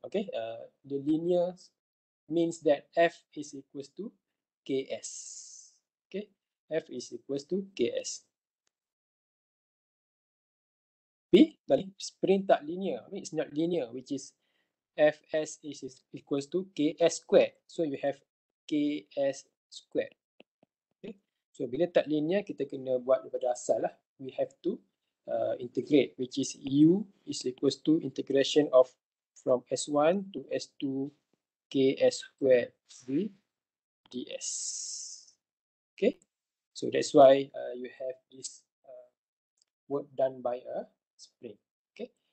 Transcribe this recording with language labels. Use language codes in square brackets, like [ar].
[en] Okay, the linear means that F is equals to Ks. Okay, F is equals to Ks. B, spring [ms] tak [en] linear. I mean, it's not linear, which is Fs is equals to Ks squared. So you have Ks squared. Okay. [ms] So bila tak linear, kita kena buat daripada asal lah. [en] We have to integrate, which is U is equals to integration of from S1 to S2 Ks squared V ds. Okay. So that's why you have this work done by a spring. Okay.